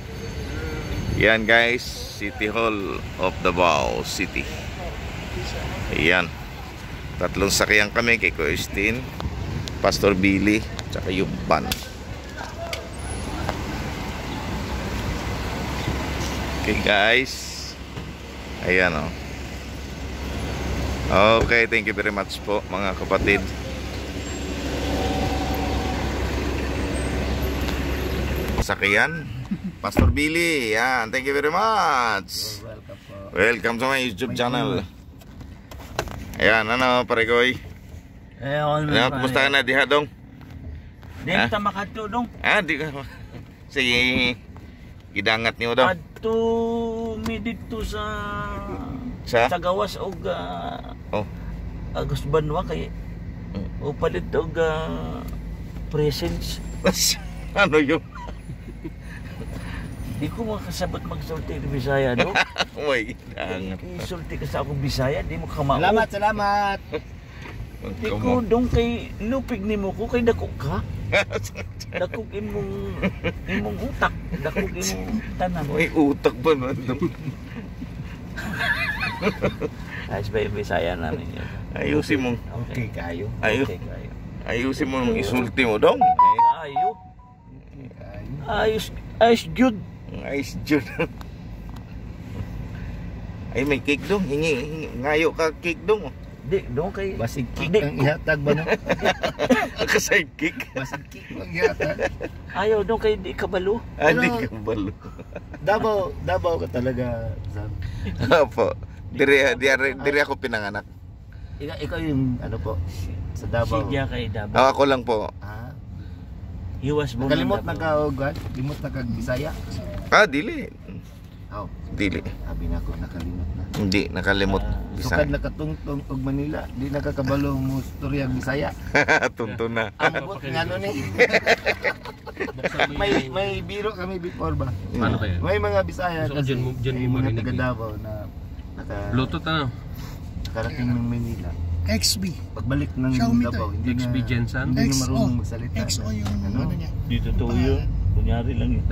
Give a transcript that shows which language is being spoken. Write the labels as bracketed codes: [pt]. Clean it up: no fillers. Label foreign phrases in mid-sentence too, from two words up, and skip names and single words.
[tl] Yan guys, City Hall of Davao City. Ayan. Tatlong sakyan kami kay Kuya Stin, Pastor Billy, tsaka yung van. [en] Okay guys. [tl] Ayan o. [en] Okay, thank you very much [tl] po mga kapatid. Sakyan, Pastor Billy. Yan, [en] thank you very much. Welcome sa my YouTube channel. [tl] Ayan, ano, paregoy? [ceb] Kumusta ka na, diha dong? Di kita makato dong. Di ka. Sige, gidangat niyo dong. Adto mi dito sa gawas og Agos Banwa kay o palit og presence. [tl] Ano yun? [ceb] Di ko makasabot magsulti ng Bisaya, no? Uy, gidangat. Isulti ka sa akong Bisaya, di mo kamao. Salamat. Di ko dong kay lupig ni mo ko, kay dako ka. Dakog imong utak. Dakog imong tanan. [tl] May utak ba nun? Ayos ba yung Bisaya namin yun? Ayusin mo. Okay kayo. Ayusin mo yung isulti mo dong. Ayos good. Ayos dyan. Ay, may cake dong. Hingi. [ceb] Ngayo ka cake dong. Di, dong kay... Basig kick ang ihatag ba no? Kaside cake. Basig kick ang ihatag. Ayaw dong kay di kabalo. Di ka balo. [tl] Davao ka talaga, Sam. Opo. Diri ako pinanganak. Ikaw yung ano po, sa Davao. [ceb] Sigya kay Davao. [tl] Ako lang po. [ceb] Hiwas mo. Kalimot na ka og limot na kag Bisaya. Dili. Dili. [tl] Sabi na ko nakalimot na. Hindi, nakalimot. [ceb] Sukad nakatungtong og Manila, di nakakabalo mo storya Bisaya. Tunto na. Ambot ngano ni. [tl] may biro kami before ba? Paano kaya? May mga Bisaya kasi dyan mo mga marinig taga Davao na Bluetooth ano? Nakarating ng Manila. XB. Pagbalik ng Davao, hindi XB Jensen. Hindi na marunong magsalita. XO yung ano niya. Dito to yun. Kunyari lang yun.